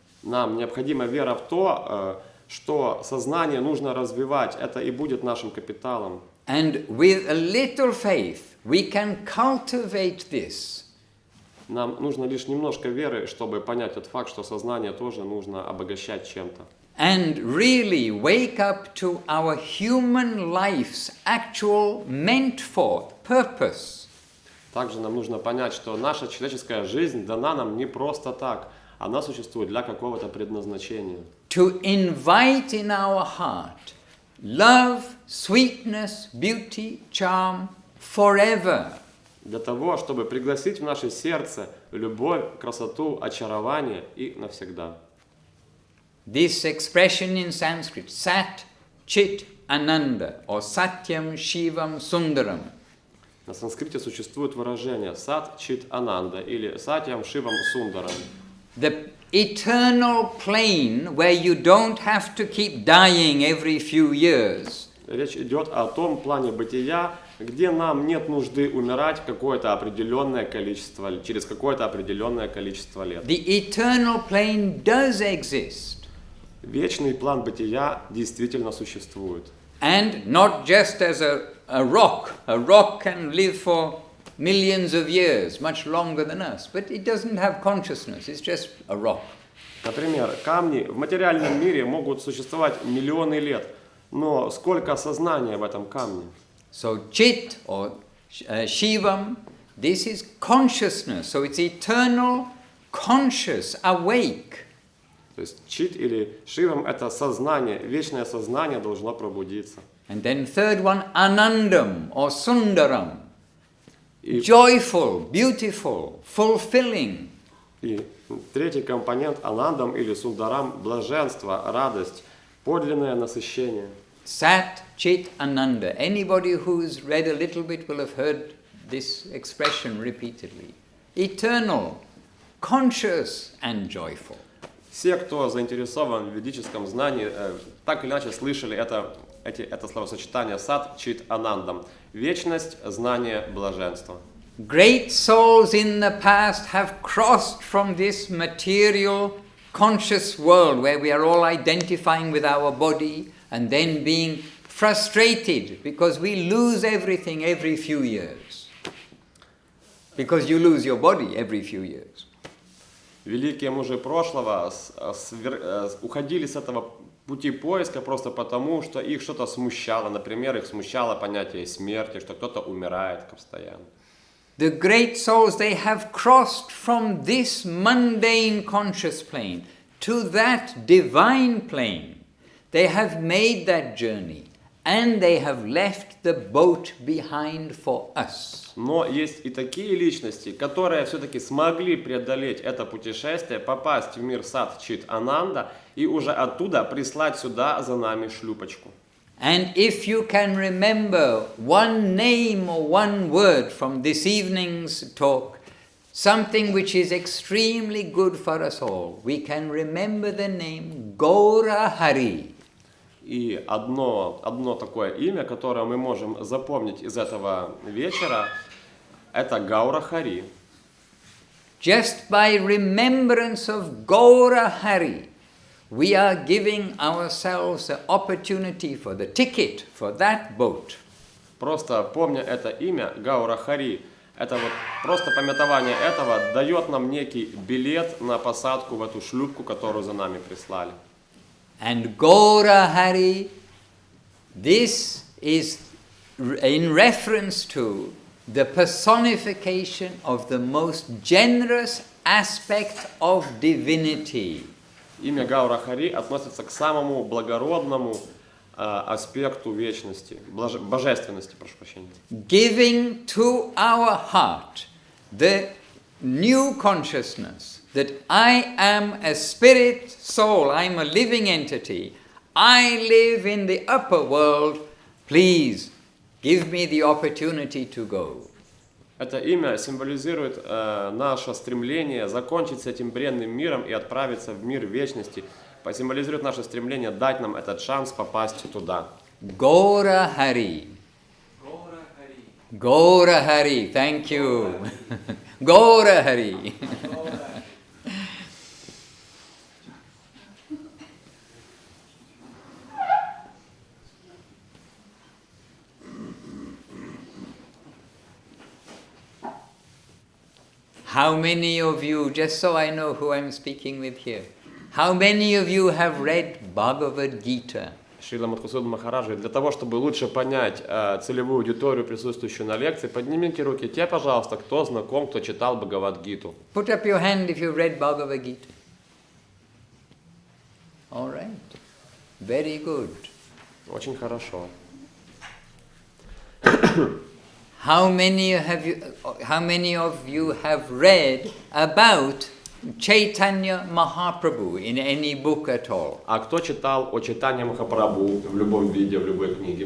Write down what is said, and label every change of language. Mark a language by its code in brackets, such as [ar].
[ru] Нам необходима вера в то, что сознание нужно развивать, это и будет нашим капиталом. [en] And with a little faith, we can cultivate this. [ru] Нам нужно лишь немножко веры, чтобы понять тот факт, что сознание тоже нужно обогащать чем-то. [en] And really wake up to our human life's actual meant for purpose. [ru] Также нам нужно понять, что наша человеческая жизнь дана нам не просто так, она существует для какого-то предназначения. [en] To invite in our heart love, sweetness, beauty, charm forever. [ru] Для того, чтобы пригласить в наше сердце любовь, красоту, очарование и навсегда. [en] This expression in Sanskrit, Sat Chit Ananda, or Satyam Shivam Sundaram. [ru] На санскрите существует выражение Сат Чит Ананда или Сатьям Шивам Сундарам. [en] The eternal plane where you don't have to keep dying every few years. [ru] Речь идет о том плане бытия, где нам нет нужды умирать какое-то определенное количество, через какое-то определенное количество лет. [en] The eternal plane does exist. [ru] Вечный план бытия действительно существует. [en] And not just as a rock. A rock can live for millions of years, much longer than us, but it doesn't have consciousness, it's just a rock. [ru] Например, камни в материальном мире могут существовать миллионы лет, но сколько сознания в этом камне? [en] So Chit or Shivam, this is consciousness, so it's eternal, conscious, awake. [ru] То есть чит или шивам – это сознание, вечное сознание должно пробудиться. [en] And then third one, Anandam or Sundaram, joyful, beautiful, fulfilling. [ru] И третий компонент – анандам или сундарам – блаженство, радость, подлинное насыщение. [en] Sat Chit Ananda. Anybody who's read a little bit will have heard this expression repeatedly. Eternal, conscious and joyful. [ru] Все, кто заинтересован в ведическом знании, так или иначе слышали это словосочетание сат, чит, анандам. Вечность, знание, блаженство. [en] Great souls in the past have crossed from this material, conscious world where we are all identifying with our body and then being frustrated because we lose everything every few years. Because you lose your body every few years. [ru] Великие мужи прошлого уходили с этого пути поиска просто потому, что их что-то смущало. Например, их смущало понятие смерти, что кто-то умирает постоянно. [en] The great souls, they have crossed from this mundane conscious plane to that divine plane. They have made that journey and they have left the boat behind for us. [ru] Но есть и такие личности, которые все-таки смогли преодолеть это путешествие, попасть в мир сат, чит, ананда и уже оттуда прислать сюда за нами шлюпочку. [en] And if you can remember one name or one word from this evening's talk, something which is extremely good for us all, we can remember the name Gaura Hari. [ru] И одно такое имя, которое мы можем запомнить из этого вечера, это Гаура Хари. [en] Just by remembrance of Gaura Hari, we are giving ourselves the opportunity for the ticket for that boat. [ru] Просто помня это имя, Гаура Хари, это вот просто памятование этого дает нам некий билет на посадку в эту шлюпку, которую за нами прислали. [en] And Gaura Hari, this is in reference to the personification of the most generous aspect of divinity. [ru] Имя Гаура Хари относится к самому благородному аспекту вечности, божественности, прошу прощения. [en] Giving to our heart the new consciousness that I am a spirit soul, I am a living entity, I live in the upper world, please give me the opportunity to go. [ru] Это имя символизирует наше стремление закончить с этим бренным миром и отправиться в мир вечности. Символизирует наше стремление дать нам этот шанс попасть туда. [en] Gaura Hari. Gaura Hari, thank you. Gaura Hari. how many of you, just so I know who I'm speaking with here, how many of you have read Bhagavad Gita? [ru] Шрила Мадхусудан Махарадж говорит, для того, чтобы лучше понять целевую аудиторию, присутствующую на лекции, поднимите руки те, пожалуйста, кто знаком, кто читал Бхагавад-гиту. [en] Put up your hand if you've read Bhagavad Gita. All right. Very good. [ru] Очень хорошо. [en] How many of you have read about Chaitanya Mahaprabhu in any book at all? [ru] А кто читал о Чайтанье Махапрабху в любом виде, в любой книге?